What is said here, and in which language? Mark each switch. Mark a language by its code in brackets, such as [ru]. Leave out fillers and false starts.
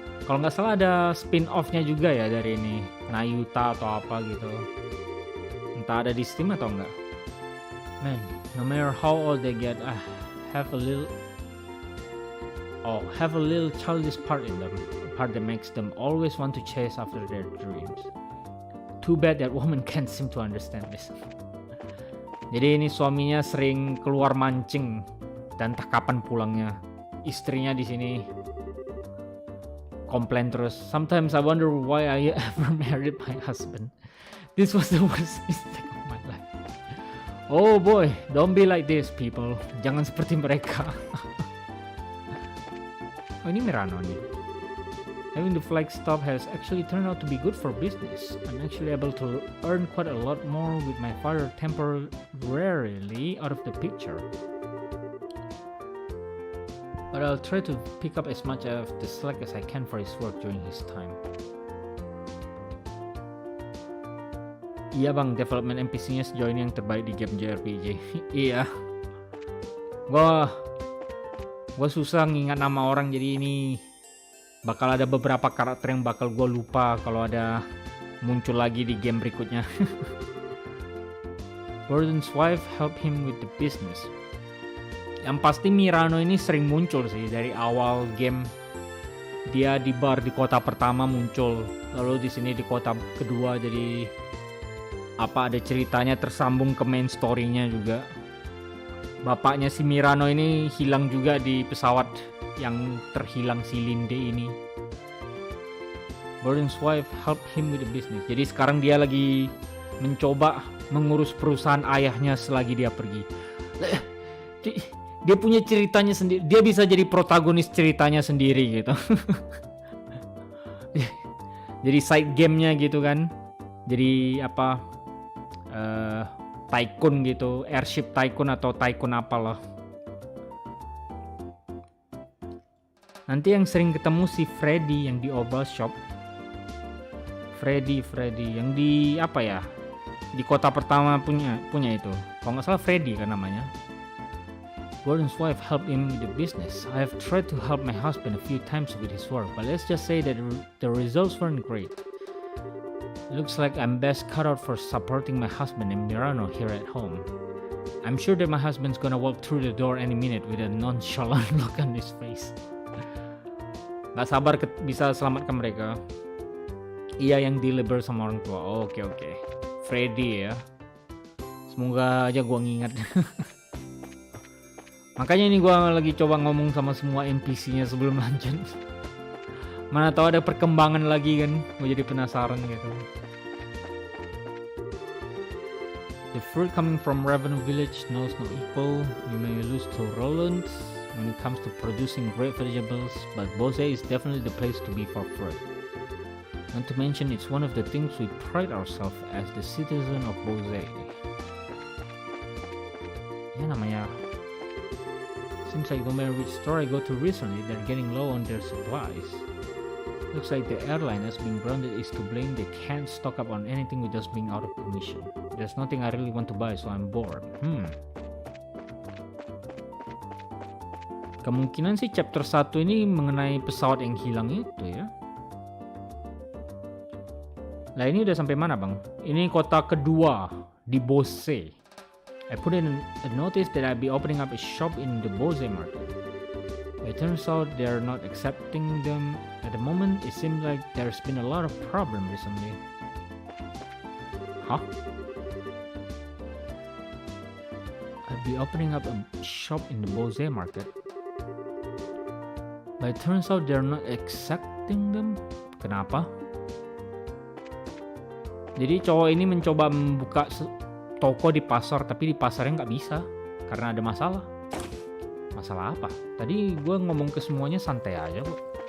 [id] Kalau nggak salah ada spin-off-nya juga ya dari ini, Nayuta atau apa gitu. Entah ada di Steam atau enggak. [en] Man, no matter how old they get, I have a little childish part in them, a part that makes them always want to chase after their dreams. Too bad that woman can't seem to understand this. [id] Jadi ini suaminya sering keluar mancing dan entah kapan pulangnya. Istrinya di sini komplain terus. [en] Sometimes I wonder why I ever married my husband. This was the worst mistake of my life. Oh boy, don't be like this people. [id] Jangan seperti mereka. Oh ini Mirano nih. [en] Having the flag stop has actually turned out to be good for business. I'm actually able to earn quite a lot more with my father temporarily out of the picture. But I'll try to pick up as much of the slack as I can for his work during his time. [id] Iya bang, development NPC-nya sejauh ini yang terbaik di game JRPG. Iya. Gua susah ngingat nama orang, jadi ini bakal ada beberapa karakter yang bakal gue lupa kalau ada muncul lagi di game berikutnya. [en] Gordon's wife helped him with the business. [id] Yang pasti Mirano ini sering muncul sih dari awal game. Dia di bar di kota pertama muncul, lalu di sini di kota kedua, jadi apa ada ceritanya tersambung ke main story-nya juga. Bapaknya si Mirano ini hilang juga di pesawat yang terhilang si Linde ini. [en] Gordon's wife helped him with the business. [id] Jadi sekarang dia lagi mencoba mengurus perusahaan ayahnya selagi dia pergi. Dia punya ceritanya sendiri. Dia bisa jadi protagonis ceritanya sendiri gitu. Jadi side game-nya gitu kan. Jadi apa? Tycoon gitu, airship tycoon atau tycoon apalah. Nanti yang sering ketemu si Freddy yang di Oval Shop. Freddy yang di apa ya? Di kota pertama punya itu. Kalau nggak salah Freddy kan namanya. [en] Gordon's wife helped him with the business. I have tried to help my husband a few times with his work, but let's just say that the results weren't great. It looks like I'm best cut out for supporting my husband and Mirano here at home. I'm sure that my husband's gonna walk through the door any minute with a nonchalant look on his face. [id] Gak sabar bisa selamatkan mereka. Iya yang deliver sama orang tua. Oke. Freddy ya. Semoga aja gua ngingat. Makanya ini gua lagi coba ngomong sama semua NPC-nya sebelum lanjut. Mana tahu ada perkembangan lagi kan. Gua jadi penasaran gitu. [en] The fruit coming from Revenue Village knows no equal. You may lose to Roland when it comes to producing great vegetables, but Bose is definitely the place to be for fruit. Not to mention, it's one of the things we pride ourselves as the citizen of Bose. [id] Ya namanya. [en] Seems like no matter which store I go to recently, they're getting low on their supplies. Looks like the airline has been grounded is to blame. They can't stock up on anything with us being out of commission. There's nothing I really want to buy, so I'm bored. [id] Kemungkinan sih chapter 1 ini mengenai pesawat yang hilang itu ya. Nah ini udah sampai mana bang? Ini kota kedua di Bose. [en] I put in a notice that I'll be opening up a shop in the Bose market. It turns out they're not accepting them at the moment. It seems like there's been a lot of problem recently. Huh? I'll be opening up a shop in the Bose market. But it turns out they're not accepting them. [id] Kenapa? Jadi cowok ini mencoba membuka toko di pasar, tapi di pasarnya nggak bisa karena ada masalah. Masalah apa? Tadi gue ngomong ke semuanya santai aja kok.